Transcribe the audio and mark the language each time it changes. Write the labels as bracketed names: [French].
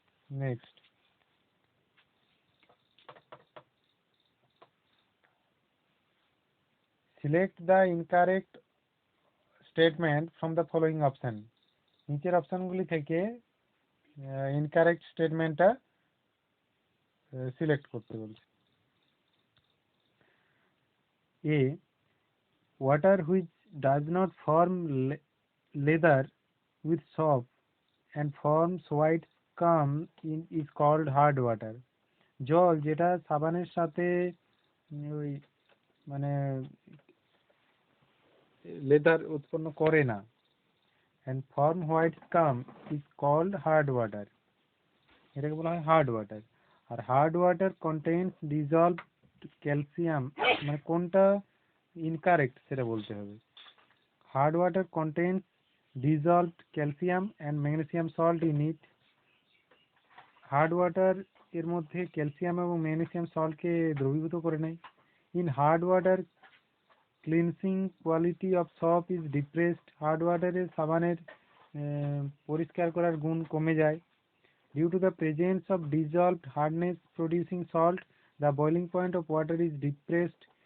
[English] Next, select the incorrect statement from the following option. [Bangla] নিচের অপশনগুলি থেকে incorrect স্টেটমেন্টটা select করতে বলছে। [English] A, water which does not form leather with soap and forms white scum is called hard water. [Bangla] জল যেটা সাবানের সাথে ওই মানে লেদার উৎপন্ন করে না [English] and form white scum is called hard water, [Bangla] এটাকে বলা হয় হার্ড ওয়াটার। আর [English] hard water contains dissolved calcium, [Bangla] মানে কোনটা ইনকারেক্ট সেটা বলতে হবে। [English] Hard water contains dissolved calcium and magnesium salt in it. [Bangla] Hard water এর মধ্যে ক্যালসিয়াম এবং ম্যাগনেসিয়াম সল্টকে দ্রবীভূত করে নেয়। [English] in hard water cleansing quality of soap is depressed, [Bangla] hard ওয়াটারে সাবানের পরিষ্কার করার গুণ কমে যায়। [English] Due to the presence of dissolved hardness producing salt the boiling point of water is depressed.